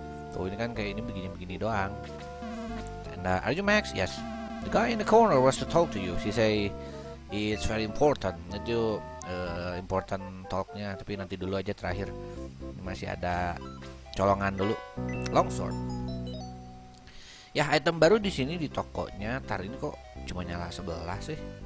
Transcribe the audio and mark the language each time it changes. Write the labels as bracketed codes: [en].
[id] Tuh, ini kan kayak ini begini-begini doang. [en] And are you Max? Yes. The guy in the corner wants to talk to you. She say it's very important. [id] Itu important talknya, tapi nanti dulu aja terakhir. Ini masih ada colongan dulu. Longsword. Ya, item baru di sini di tokonya. Tar, ini kok cuma nyala sebelah sih.